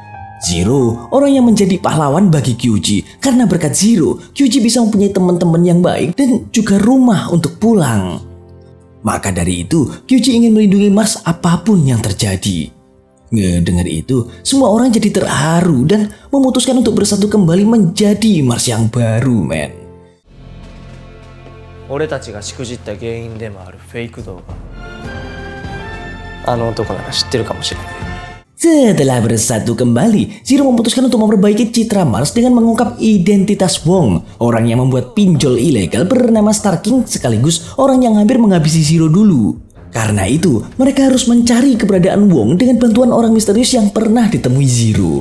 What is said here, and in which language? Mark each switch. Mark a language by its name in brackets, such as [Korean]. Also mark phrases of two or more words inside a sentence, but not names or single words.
[Indonesian] Zero, orang yang menjadi pahlawan bagi Kyuji, karena berkat Zero, Kyuji bisa mempunyai teman-teman yang baik dan juga rumah untuk pulang. Maka dari itu, Kyuji ingin melindungi Mars apapun yang terjadi. Ngedengar itu, semua orang jadi terharu dan memutuskan untuk bersatu kembali menjadi Mars yang baru, men. [Japanese] 俺たちがしくじった原因でもあるフェイク動画。あの男なら知ってるかもしれない。 [Indonesian] Setelah bersatu kembali, Zero memutuskan untuk memperbaiki citra Mars dengan mengungkap identitas Wong, orang yang membuat pinjol ilegal bernama Star King sekaligus orang yang hampir menghabisi Zero dulu. Karena itu, mereka harus mencari keberadaan Wong dengan bantuan orang misterius yang pernah ditemui Zero.